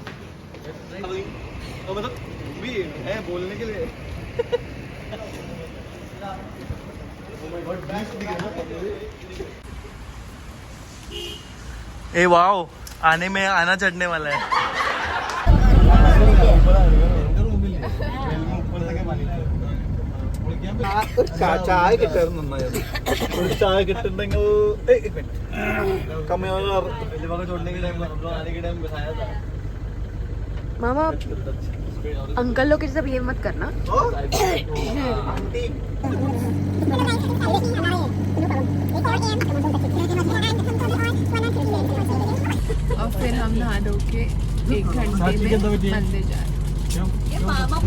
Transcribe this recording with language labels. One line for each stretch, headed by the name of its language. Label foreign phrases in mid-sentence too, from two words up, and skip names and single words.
Hindi: मतलब भी है बोलने के लिए. ए वाओ, आने में आना चढ़ने वाला है.
Malayalam: ചായ കിട്ടായിരുന്നു നന്നായിരുന്നു. ഒരു ചായ കിട്ടുന്നുണ്ടെങ്കിൽ
Hindi: Mama, अंकल लोग के जैसा बिहेव मत करना. और फिर हम नहा धो के 1 घंटे में मंदिर जा रहे हैं.